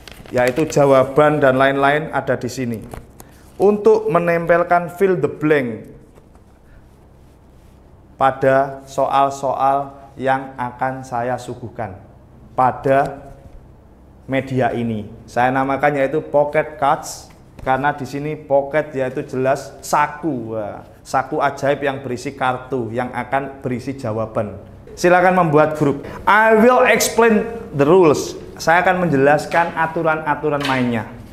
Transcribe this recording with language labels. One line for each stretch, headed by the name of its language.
Indonesian: Yaitu jawaban dan lain-lain ada di sini. Untuk menempelkan fill the blank pada soal-soal yang akan saya suguhkan pada media ini. Saya namakan yaitu pocket cards karena di sini pocket yaitu jelas saku. Saku ajaib yang berisi kartu yang akan berisi jawaban. silakan membuat grup.
English: I will explain the rules.
Indonesian: Saya akan menjelaskan aturan-aturan mainnya.